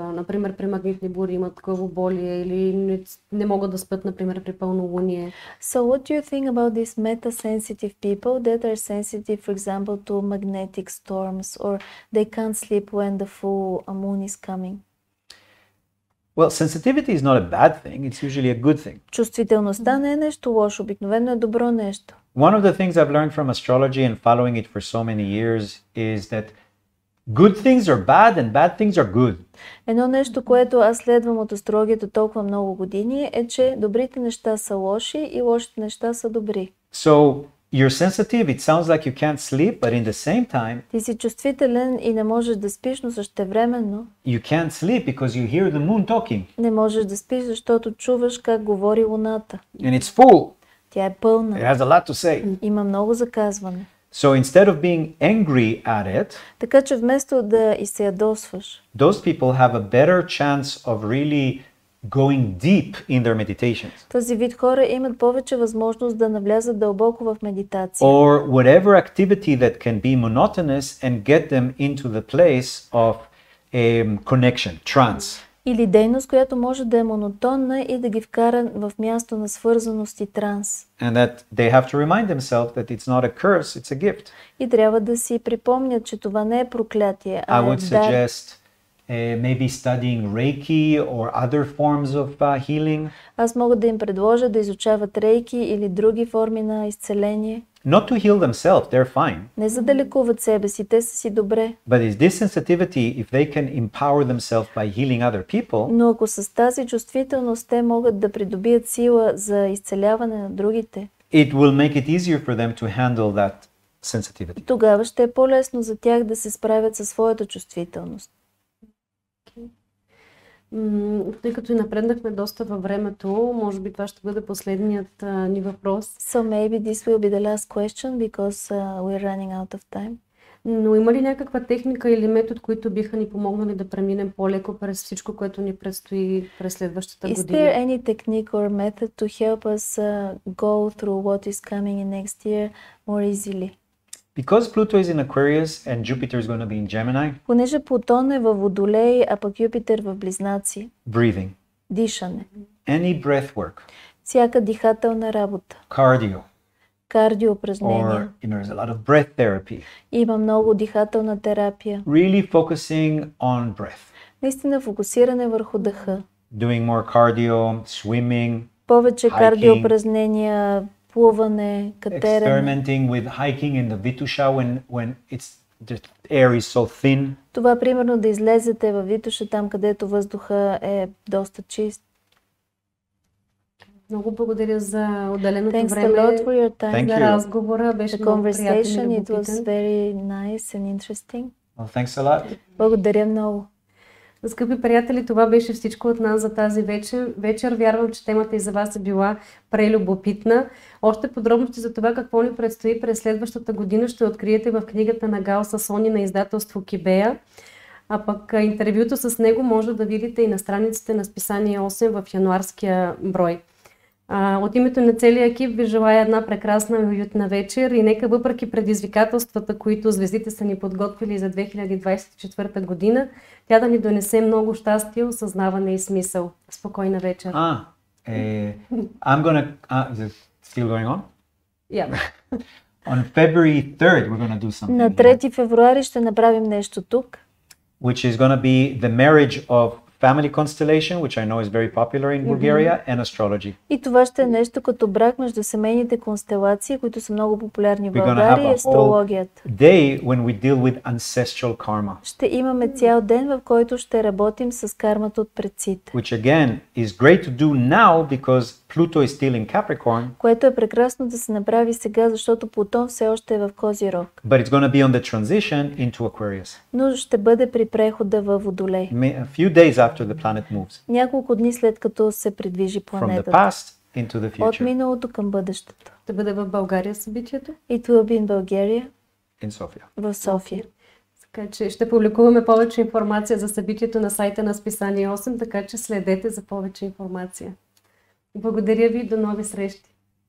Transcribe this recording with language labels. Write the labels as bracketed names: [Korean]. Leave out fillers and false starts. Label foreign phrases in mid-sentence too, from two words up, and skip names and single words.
[Bulgarian] Например, при магнитни бури имат главоболие или не могат да спят, например, при пълнолуние. [English] So what do you think about these meta-sensitive people that are sensitive, for example, to magnetic storms, or they can't sleep when the full moon is coming? Well, sensitivity is not a bad thing, it's usually a good thing. [Bulgarian] Чувствителността не е нещо лошо, обикновено е добро нещо. [English] One of the things I've learned from astrology and following it for so many years is that good things are bad and bad things are good. [Bulgarian] Едно нещо, което аз следвам от астрологията толкова много години, е, че добрите неща са лоши и лошите неща са добри. [English] So you're sensitive, it sounds like you can't sleep, but in the same time, [Bulgarian] Ти си чувствителен и не можеш да спиш, но същевременно [English] you can't sleep because you hear the moon talking [Bulgarian] не можеш да спиш, защото чуваш как говори луната. [English] and it's full. [Bulgarian] Тя е [English] It [Bulgarian] пълна. [English] has a lot to say. [Bulgarian] Има много заказване. [English] So instead of being angry at it, [Bulgarian] Така че вместо да и се ядосваш, [English] those people have a better chance of really going deep in their meditations. [Bulgarian] този вид хора имат повече възможност да навлязат дълбоко в медитация. [English] Or whatever activity that can be monotonous and get them into the place of connection, trance. [Bulgarian] Или дейност, която може да е монотонна и да ги вкара в място на свързаност и транс. [English] And that they have to remind themselves that it's not a curse, it's a gift. [Bulgarian] И трябва да си припомнят, че това не е проклятие, [English] I [Bulgarian] а [English] would [Bulgarian] е дар. [English] suggest maybe studying Reiki or other forms of healing. [Bulgarian] Аз мога да им предложа да изучават рейки или други форми на изцеление. [English] Not to heal themselves, they're fine. [Bulgarian] Не за да лекуват себе си, те са си добре. [English] But is this sensitivity, if they can empower themselves by healing other people, [Bulgarian] Но ако с тази чувствителност те могат да придобият сила за изцеляване на другите, [English] it will make it easier for them to handle that sensitivity. [Bulgarian] тогава ще е по-лесно за тях да се справят със своята чувствителност. Тъй като и напреднахме доста във времето, може би това ще бъде последният ни въпрос. [English] So maybe this will be the last question because we're running out of time. [Bulgarian] Но има ли някаква техника или метод, които биха ни помогнали да преминем по-леко през всичко, което ни предстои през следващата [English] Is [Bulgarian] година? [English] there any technique or method to help us go through what is coming in next year more easily? Because Pluto is in Aquarius and Jupiter is going to be in Gemini, [Bulgarian] Понеже Плутон е във Водолей, а пък Юпитер в Близнаци, [English] breathing, [Bulgarian] дишане, [English] any breath work, [Bulgarian] всяка дихателна работа, [English] cardio, [Bulgarian] кардио упражнения, [English] or there's a lot of breath therapy, [Bulgarian] има много дихателна терапия. [English] really focusing on breath, [Bulgarian] Наистина фокусиране върху дъха. [English] doing more cardio, swimming, [Bulgarian] Повече [English] hiking, [Bulgarian] кардио упражнения, плуване, катерене. [English] experimenting with hiking in the Vitusha when the air is so thin. [Bulgarian] Това примерно да излезете във Витуша, там където въздуха е доста чист. Много благодаря за отделеното [English] Thanks a [Bulgarian] време [English] lot for your time. Thank [Bulgarian] за [English] you. [Bulgarian] разговора. Беше [English] The [Bulgarian] много приятен [English] conversation, [Bulgarian] и [English] it was [Bulgarian] любопитен. [English] very nice and interesting. Well, thanks a lot. [Bulgarian] Благодаря много. Скъпи приятели, това беше всичко от нас за тази вечер. Вярвам, че темата и за вас е била прелюбопитна. Още подробности за това какво ни предстои през следващата година ще откриете в книгата на Гал Сасон на издателство Кибея. А пък интервюто с него може да видите и на страниците на списание 8 в януарския брой. От името на целия екип ви желая една прекрасна и уютна вечер и нека въпреки предизвикателствата, които звездите са ни подготвили за 2024 година, тя да ни донесе много щастие, осъзнаване и смисъл. Спокойна вечер. [English] I'm gonna... is it still going on? Yeah. On February 3rd we're gonna do something. [Bulgarian] На 3 февруари ще направим нещо тук. [English] Which is gonna be the marriage of family constellation, which I know is very popular in Bulgaria, and astrology. [Bulgarian] И това ще е нещо като брак между семейните констелации, които са много популярни в България и астрологията. [English] Day when we deal with ancestral karma. [Bulgarian] Ще имаме цял ден, в който ще работим с кармата от предците. [English] Which again is great to do now because Pluto is still in Capricorn. [Bulgarian] Което е прекрасно да се направи сега, защото Плутон все още е в Козирог. [English] But it's going to be on the transition into Aquarius. [Bulgarian] Но ще бъде при прехода във Водолей. [English] A few days after the planet moves. [Bulgarian] Няколко дни след като се придвижи планетата. [English] From the past into the future. [Bulgarian] От миналото към бъдещето. Ще бъде в България събитието? [English] It will be in Bulgaria. In Sofia. [Bulgarian] В София. Така че ще публикуваме повече информация за събитието на сайта на списание 8, така че следете за повече информация. Благодаря ви и до нови срещи!